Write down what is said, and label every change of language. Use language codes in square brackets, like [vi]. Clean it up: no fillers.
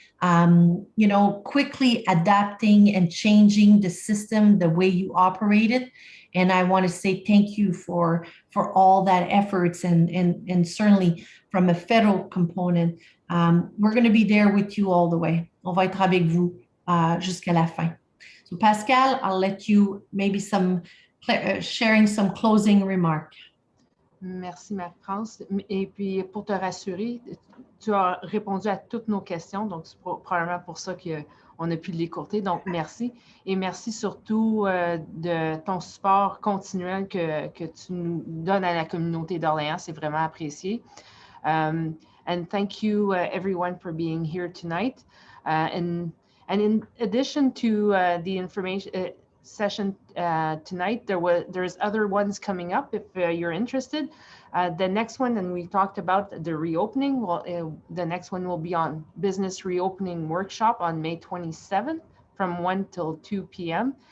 [en] You know, quickly adapting and changing the system, the way you operate it. And I want to say thank you for all that efforts and certainly from a federal component. We're going to be there with you all the way. [fr] On va être avec vous jusqu'à la fin. [en] So Pascal, I'll let you maybe sharing some closing remarks. [fr] Merci, Marie-France. Et puis, pour te rassurer, tu as répondu à toutes nos questions, donc c'est probablement pour ça qu'on a pu l'écourter. Donc, merci. Et merci surtout de ton support continuel que tu nous donnes à la communauté d'Orléans. C'est vraiment apprécié. [en] And thank you, everyone, for being here tonight. And in addition to the information, session tonight. There's other ones coming up if you're interested. The next one, and we talked about the reopening. Well, the next one will be on business reopening workshop on May 27th from 1 till 2 p.m.